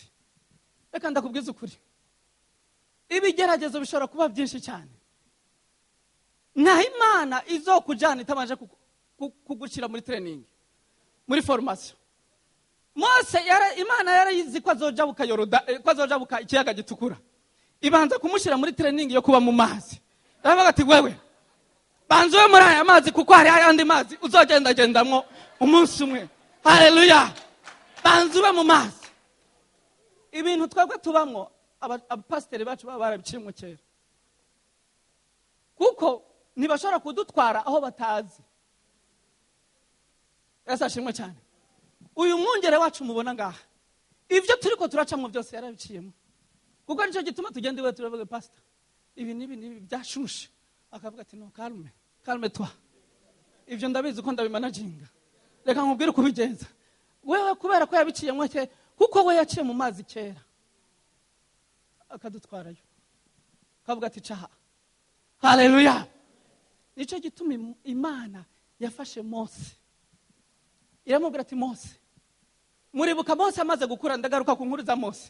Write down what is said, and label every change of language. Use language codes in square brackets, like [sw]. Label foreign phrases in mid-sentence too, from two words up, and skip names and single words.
[rn] Reka ndakubwiza ukuri, ibigeragezo bishobora kuba byinshi cyane. Naho Imana izokujana itabanje kugushira muri training, muri formation. Mose Imana yarayizi ko azojabuka Yorodani, ko azojabuka ikiyaga gitukura. Ibanza kumushyira muri training yo kuba mu mazi. Aravuga ati wewe banzuwe muri aya mazi kuko hari ayandi mazi uzogenda gendamwo umunsi umwe. Haleluya. Banzuwe mu mazi. Ibintu twebwe tubamwo abapasiteri bacu baba barabiciye mu kera, kuko ntibashobora kudutwara aho batazi. Yasashimwe cyane. Uyu mwungere wacu mubona ngaha, ibyo turiko turacamwe byose yarabiciyemo. Kuko nicyo gituma tugenda iwe turavuga pastor, ibi nibi byashushe. Akavuga ati no, [fr] calme toi. [rn] Ibyo ndabizi ko ndabimanaginga. Reka nkubwire kubigenza. Wewe kubera ko yabiciyemo cye, kuko we yaciye mu mazi kera. Akadutwarayo. Akavuga ati caha. Haleluya. Nicyo gituma Imana yafashe Mose. Iramubwira ati Mose, muribuka Mose amaze gukura, ndagaruka ku nkuru za Mose.